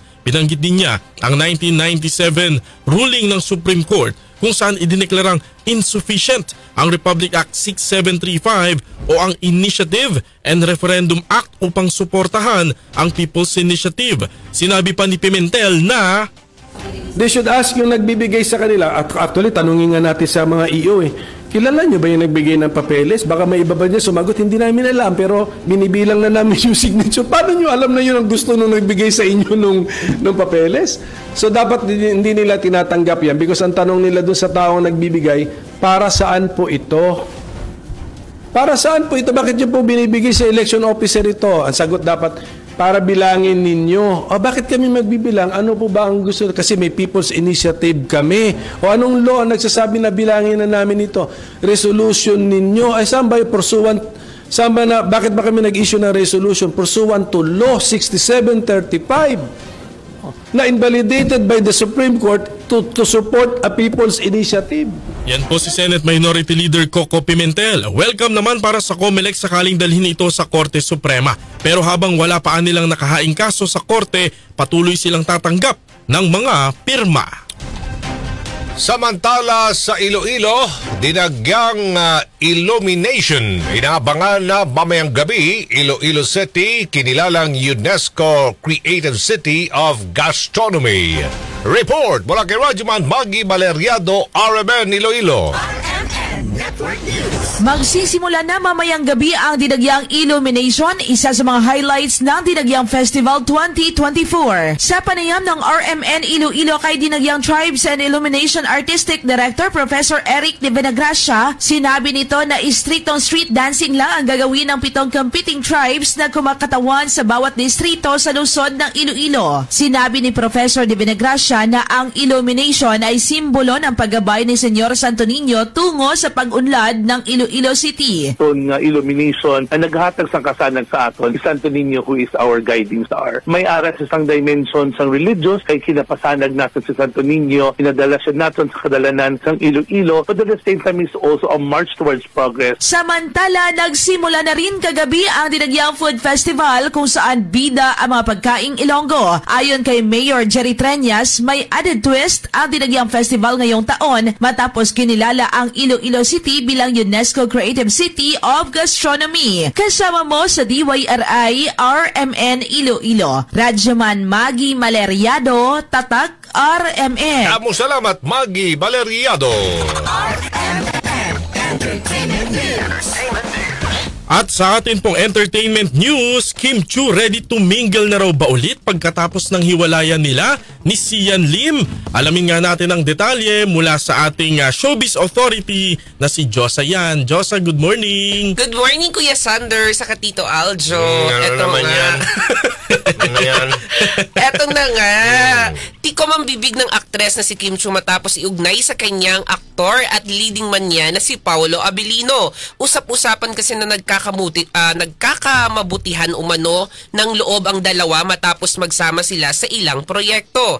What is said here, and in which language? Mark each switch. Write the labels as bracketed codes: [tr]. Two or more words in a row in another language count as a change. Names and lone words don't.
[tl] Binanggit din niya ang 1997 ruling ng Supreme Court kung saan idineklarang insufficient ang Republic Act 6735 o ang Initiative and Referendum Act upang suportahan ang People's Initiative. Sinabi pa ni Pimentel na [en] they should ask [tl] yung nagbibigay sa kanila. At actually, tanungin nga natin sa mga EO kilala nyo ba yung nagbigay ng papeles? Baka may iba ba niya sumagot? Hindi namin alam, pero binibilang na namin yung signature. Paano nyo alam na yun ang gusto nung nagbigay sa inyo nung papeles? So dapat hindi nila tinatanggap yan because ang tanong nila dun sa taong nagbibigay, para saan po ito? Para saan po ito? Bakit nyo po binibigay sa election officer ito? Ang sagot dapat, para bilangin ninyo. O bakit kami magbibilang? Ano po ba ang gusto? Kasi may People's Initiative kami. O anong law ang nagsasabi na bilangin na namin ito? Resolution ninyo. Ay saan ba yung pursuant? Saan ba na, bakit ba kami nag-issue ng resolution? [en] Pursuant to Law 6735 na invalidated by the Supreme Court to support a People's Initiative. [tl] Yan po si Senate Minority Leader Coco Pimentel. Welcome naman para sa COMELEC sakaling dalhin ito sa Korte Suprema. Pero habang wala pa nilang nakahaing kaso sa Korte, patuloy silang tatanggap ng mga pirma. Samantala sa Iloilo, dinagyang illumination. Inaabangan na mamayang gabi, Iloilo City, kinilalang UNESCO Creative City of Gastronomy. Report mula kay Radyoman Maggie Valeriado, RMN Iloilo. Magsisimula na mamayang gabi ang Dinagyang Illumination, isa sa mga highlights ng Dinagyang Festival 2024. Sa panayam ng RMN Iloilo kay Dinagyang Tribes and Illumination Artistic Director Professor Eric de Venagracia, sinabi nito na istriktong [en] street dancing [tl] lang ang gagawin ng 7 competing tribes na kumakatawan sa bawat distrito sa lungsod ng Iloilo. Sinabi ni Professor de Venagracia na ang illumination ay simbolo ng paggabay ni Senyor Santo Niño tungo sa pag-unlad ng Iloilo City. [hil] Itong illumination ang naghatag sang kasanag sa aton, si Santo Niño [en] who is our guiding star. [hil] May aras isang dimension sang religious kay kinapasanag natin si Santo Niño, pinadala siya natin sa kadalanan sang Iloilo, [en] but at the same time is also a march towards progress. [tl] Samantala, nagsimula na rin kagabi ang Dinagyang Food Festival kung saan bida ang mga pagkaing Ilonggo. Ayon kay Mayor Jerry Treñas, may [en] added twist [tl] ang Dinagyang Festival ngayong taon matapos kinilala ang Iloilo City bilang UNESCO Creative City of Gastronomy. Kasama mo sa DYRI RMN Iloilo. Radyoman Maggie Valeriado, Tatak RMN. [hil] Kamo salamat Maggie Valeriado. [tl] At sa atin pong entertainment news, Kim Chiu [en] ready to mingle [tl] na raw ba ulit pagkatapos ng hiwalayan nila ni Sian Lim? Alamin nga natin ang detalye mula sa ating showbiz authority na si Josa Yan. [en] Josa, good morning! Good morning Kuya Sander, sa Tito Aljo. [tl] Ano naman yan? Ano yan? Eto na nga. Tikom ang bibig ng aktres na si Kim Chiu matapos iugnay sa kanyang aktor at leading man niya na si Paolo Abilino. Usap-usapan kasi na nagkakamabutihan umano ng loob ang dalawa matapos magsama sila sa ilang proyekto.